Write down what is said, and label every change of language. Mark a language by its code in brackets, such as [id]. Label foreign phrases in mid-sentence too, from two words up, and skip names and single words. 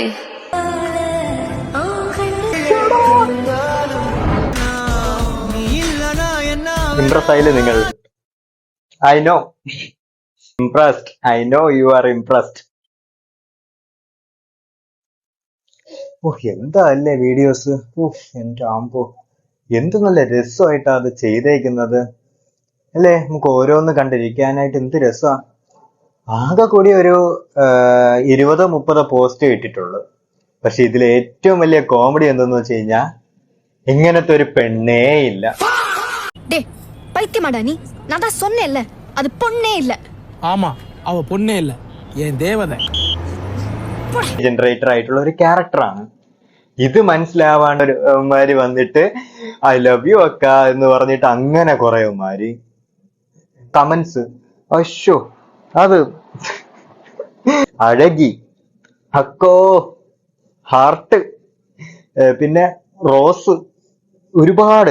[ml] ഇംപ്രസ് ആയില്ലേ നിങ്ങൾ? [en] I know impressed. I know you are impressed. [ml] എന്താ അല്ലേ വീഡിയോസ്. എന്റെ ആമ്പോ എന്ത് നല്ല രസമായിട്ടാ അത് ചെയ്തേക്കുന്നത് അല്ലേ. നമുക്ക് ഓരോന്ന് കണ്ടിരിക്കാനായിട്ട് എന്ത് രസാ. ആകെ കൂടി ഒരു 20-30 പോസ്റ്റ് ഇട്ടിട്ടുള്ളൂ. പക്ഷെ ഇതിൽ ഏറ്റവും വലിയ കോമഡി എന്തെന്ന് വെച്ച് കഴിഞ്ഞാ ഇങ്ങനത്തെ ഒരു പെണ്ണേ ഇല്ല. [ta] பைத்தியமாடா நீ? நான் தான் சொன்னேன்ல அது பொண்ணே இல்ல. ஆமா அவ பொண்ணே இல்ல, என் தேவதை. [ml] ജനറേറ്റർ ആയിട്ടുള്ള ഒരു ക്യാരക്ടറാണ്. ഇത് മനസ്സിലാവാണ്ട് ഒരുമാര് വന്നിട്ട് [en] I love you [ml] അക്ക എന്ന് പറഞ്ഞിട്ട് അങ്ങനെ കുറേമാര് കമന്റ്സ്. അശ്ശോ, അത് അഴകി, അക്കോ, ഹാർട്ട്, പിന്നെ റോസ്, ഒരുപാട്.